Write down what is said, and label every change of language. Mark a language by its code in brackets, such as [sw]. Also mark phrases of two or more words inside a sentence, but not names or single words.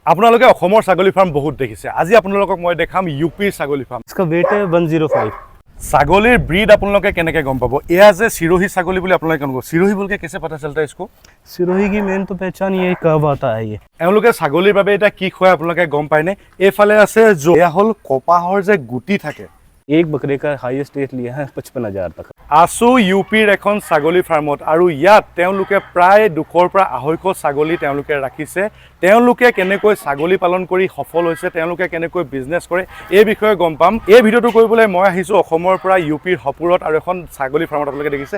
[as] আপোনালোকে অসমৰ ছাগলী ফাৰ্ম বহুত দেখিছে। আজি আপোনালোকক মই দেখাম ইউপিৰ ছাগলী ফাৰ্ম। [hi] इसका वेट है 105। [as] ছাগলীৰ ব্ৰীড আপোনালোকে কেনেকৈ গম পাব? এয়া যে চিৰোহী ছাগলী বুলি আপোনালোকে কেনেকৈ চিৰোহী বুলকে [hi] कैसे पता चलता है इसको? सिरोही की मेन तो पहचान ये कब आता है ये। [as] এওঁলোকে ছাগলীৰ বাবে এটা কি খুৱাই আপোনালোকে গম পায়নে? এইফালে আছে এয়া হ'ল কপাহৰ যে গুটি থাকে। [hi] एक बकरे का [en] highest rate [hi] लिया है 55,000 तक। [as] আছো ইউপিৰ এখন ছাগলী ফাৰ্মত আৰু ইয়াত তেওঁলোকে প্ৰায় 200 পৰা 250 ছাগলী তেওঁলোকে ৰাখিছে। তেওঁলোকে কেনেকৈ ছাগলী পালন কৰি সফল হৈছে, তেওঁলোকে কেনেকৈ বিজনেছ কৰে, এই বিষয়ে গম পাম। এই ভিডিঅ'টো কৰিবলৈ মই আহিছোঁ অসমৰ পৰা ইউপিৰ হপুৰত আৰু এখন ছাগলী ফাৰ্মত আপোনালোকে দেখিছে।